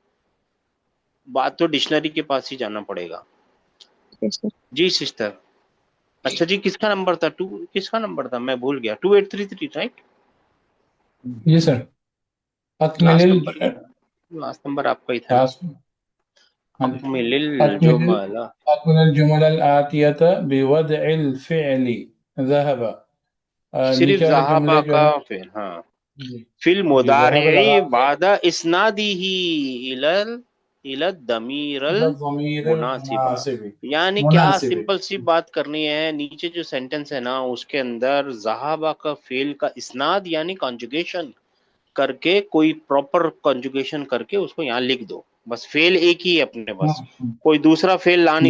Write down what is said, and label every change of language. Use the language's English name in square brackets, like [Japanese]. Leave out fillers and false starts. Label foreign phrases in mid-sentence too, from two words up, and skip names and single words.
[Hindi] बात तो डिक्शनरी के पास ही जाना पड़ेगा। सर। जी सिस्टर। अच्छा जी, किसका नंबर था, किसका नंबर था, मैं भूल गया, 2833 राइट। जी सर। लास्ट अकमिलिल, नंबर, लास्ट नंबर आपका ही था ना। लास्ट, हाँ जी। अकमिलिल अकमिलिल, जुमला, [Arabic] أكمل الجمل الآتية بوضع الفعل ذهب. [Hindi] सिर्फ नीचे वाले जहाबा जुमले जो का, है, फिर हाँ, जी फिल जी, ज़हब मुदारि'i लगा के [Arabic] بعد إسناده إلى إلى الضمير إلى ضمير [Hindi] मुनासिबा। मुनासिब, यानी क्या, मुनासिब। सिंपल सी बात करनी है, नीचे जो सेंटेंस है ना उसके अंदर जहाबा का फेल का इस्नाद यानी कॉन्जुगेशन करके, कोई प्रॉपर कॉन्जुगेशन करके उसको यहाँ लिख दो, बस फेल एक ही है अपने पास, कोई दूसरा फेल ला नहीं